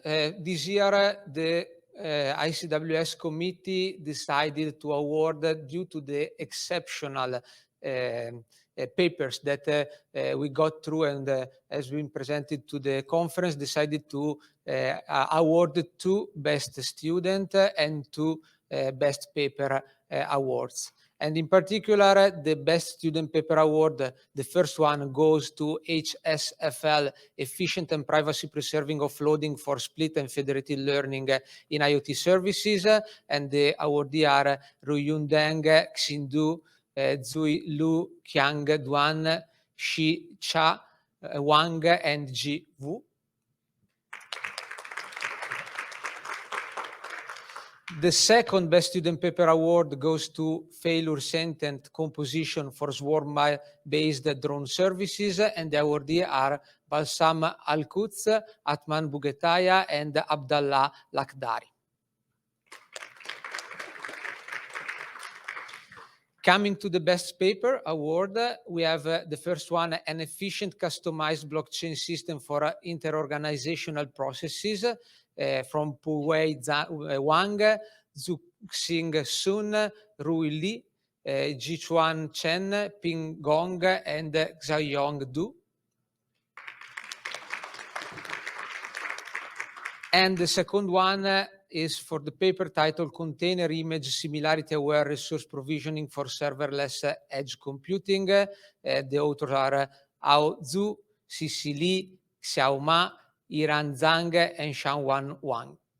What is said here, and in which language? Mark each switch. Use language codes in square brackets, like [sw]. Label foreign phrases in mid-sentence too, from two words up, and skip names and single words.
[en] This year, the ICWS committee decided to award, due to the exceptional papers that we got through and has been presented to the conference, decided to award 2 Best Student and 2 Best Paper awards. And in particular, the Best Student Paper Award, the first one goes to HSFL, Efficient and Privacy-Preserving Offloading for Split and Federated Learning in IoT Services, and the awardee are Ruyun Deng, Xindu, Zui Lu, Qiang Duan, Shi Cha Wang, and Ji Wu. The second Best Student Paper Award goes to Failure Sentient Composition for Swarm-Based Drone Services, and the awardees are Balsam Al-Quds, Atman Bugetaya, and Abdallah Lakhdari. Coming to the Best Paper Award, we have the first one, an efficient customized blockchain system for interorganizational processes from Puwei Wang, Zuxing Sun, Rui Li, Jichuan Chen, Ping Gong, and Xiaoyong Du. And the second one is for the paper titled Container Image Similarity Aware Resource Provisioning for Serverless Edge Computing. The authors are Ao Zhu, Sisi Li, Xiao Ma, Iran Zhang, and Shangwan Wang.